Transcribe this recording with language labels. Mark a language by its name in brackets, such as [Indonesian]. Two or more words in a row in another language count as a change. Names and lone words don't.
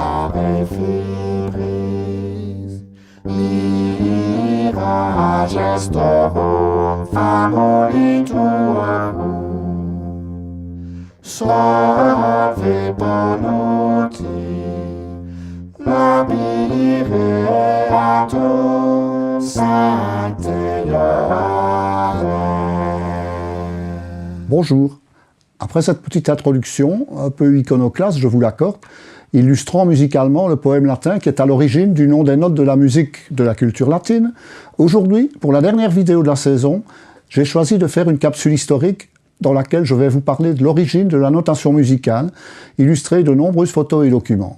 [French] et fibris, mira gestorum famolituum, solve bonuti, labireatum sancte Johannes. Bonjour. Après cette petite introduction, un peu iconoclaste, je vous l'accorde, illustrant musicalement le poème latin qui est à l'origine du nom des notes de la musique de la culture latine, aujourd'hui, pour la dernière vidéo de la saison, j'ai choisi de faire une capsule historique dans laquelle je vais vous parler de l'origine de la notation musicale, illustrée de nombreuses photos et documents.